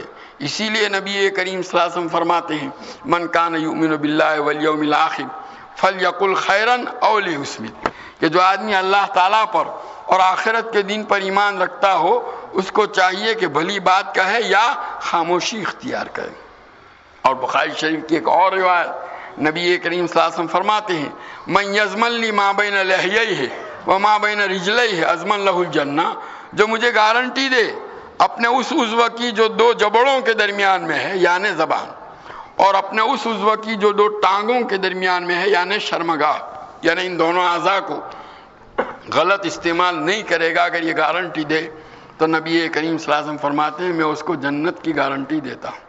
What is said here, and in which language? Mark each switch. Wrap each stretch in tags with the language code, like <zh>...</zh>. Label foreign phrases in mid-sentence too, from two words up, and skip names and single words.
<ur>اسی لیے نبی کریم</ur> <ar>صلی اللہ علیہ وسلم</ar> <ur>فرماتے ہیں</ur> <ar>من کان یؤمن باللہ والیوم الآخر فلیقل خیرا او لیصمت،</ar> <ur>کہ جو آدمی اللہ تعالیٰ پر اور آخرت کے دن پر ایمان رکھتا ہو اس کو چاہیے کہ بھلی بات کہے یا خاموشی اختیار کرے. اور بخاری شریف کی ایک اور روایت نبی کریم</ur> <ar>صلی اللہ علیہ وسلم</ar> <ur>فرماتے ہیں</ur> <ar>من یضمن لی ما بین لحییہ وما بین رجلیہ اضمن لہ الجنہ،</ar> <ur>جو مجھے گارنٹی دے اپنے اس عضو کی جو دو جبڑوں کے درمیان میں ہے یعنی زبان، اور اپنے اس عضو کی جو دو ٹانگوں کے درمیان میں ہے یعنی شرمگاہ، یعنی ان دونوں اعضاء کو غلط استعمال نہیں کرے گا، اگر یہ گارنٹی دے تو نبی کریم</ur> <ar>صلی اللہ علیہ وسلم</ar> <ur>فرماتے ہیں میں اس کو جنت کی گارنٹی دیتا ہوں.</ur>